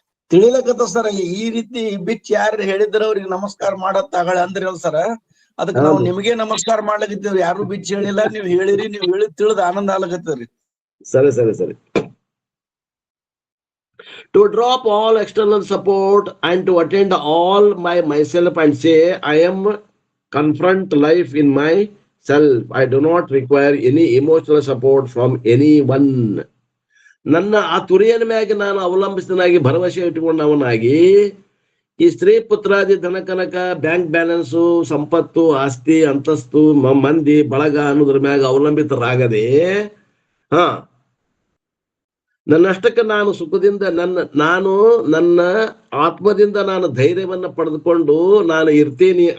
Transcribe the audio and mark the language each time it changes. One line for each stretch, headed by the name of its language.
Kannada: ತಿಳಿಲಕತ್ತ sir. ಈ ರೀತಿ ಬಿಚ್ಚ ಯಾರು ಹೇಳಿದ್ರ ಅವ್ರಿಗೆ ನಮಸ್ಕಾರ ಮಾಡತ್ ತಗೊಳ್ಳಿ ಅಂದ್ರಲ್ಲ ಸರ್, ಅದಕ್ಕೆ ನಾವು ನಿಮ್ಗೆ ನಮಸ್ಕಾರ ಮಾಡ್ಲಕತ್ತೀವ್ರಿ. ಯಾರು ಬಿಚ್ಚ ಹೇಳಿಲ್ಲ, ನೀವ್ ಹೇಳಿರಿ, ನೀವ್ ಹೇಳಿ ತಿಳಿದ ಆನಂದ ಆಗ್ಲಕತ್ತವ್ರಿ. ಸರಿ.
English: To drop all external support and to attend all by myself and say I am confront life in myself. I do not require any emotional support from anyone.
Kannada: ನನ್ನ ಆ ತುರಿಯನ ಮ್ಯಾಗೆ ನಾನು ಅವಲಂಬಿಸಿದನಾಗಿ ಭರವಸೆ ಇಟ್ಟುಕೊಂಡವನಾಗಿ ಈ ಸ್ತ್ರೀ ಪುತ್ರಾದಿ ಧನಕನಕ ಬ್ಯಾಂಕ್ ಬ್ಯಾಲೆನ್ಸು ಸಂಪತ್ತು ಆಸ್ತಿ ಅಂತಸ್ತು ಮಂದಿ ಬಳಗ ಅನ್ನೋದ್ರ ಮ್ಯಾಗ ಅವಲಂಬಿತರಾಗದೆ ನನ್ನಷ್ಟಕ್ಕೆ ನಾನು ಸುಖದಿಂದ ನನ್ನ ಆತ್ಮದಿಂದ ನಾನು ಧೈರ್ಯವನ್ನ ಪಡೆದುಕೊಂಡು ನಾನು ಇರ್ತೀನಿ.